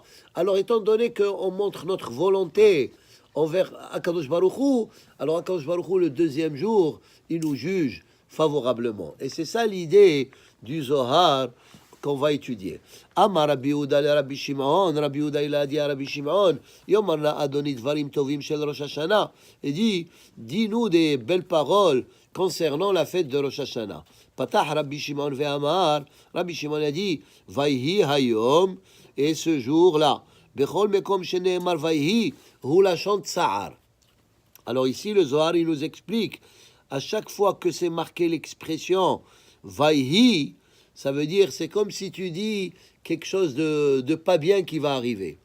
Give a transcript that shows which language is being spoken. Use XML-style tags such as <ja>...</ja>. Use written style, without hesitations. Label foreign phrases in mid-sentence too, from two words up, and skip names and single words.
<fr>Alors étant donné qu'on montre notre volonté envers</fr> <he>הקדוש ברוך הוא,</he> <fr>alors</fr> <he>הקדוש ברוך הוא,</he> <fr>le deuxième jour, il nous juge favorablement. Et c'est ça l'idée du Zohar qu'on va étudier.</fr> <he>אמר רבי יהודה לרבי שמעון,</he> <fr>Rabbi Yehuda il a dit à Rabbi Shimon,</fr> <he>יאמר לן אדוני דברים טובים של ראש השנה,</he> <fr>et dit, dis-nous des belles paroles concernant la fête de Rosh Hashanah.</fr> <he>פתח רבי שמעון ואמר,</he> <fr>Rabbi Shimon a dit,</fr> <he>ויהי היום,</he> <fr>et ce jour-là,</fr> <he>בכל מקום שנאמר ויהי, הוא לשון צער.</he> <fr>Alors ici, le Zohar, il nous explique, à chaque fois que c'est marqué l'expression Vayhi, ça veut dire, c'est comme si tu dis quelque chose de pas bien qui va arriver.</fr>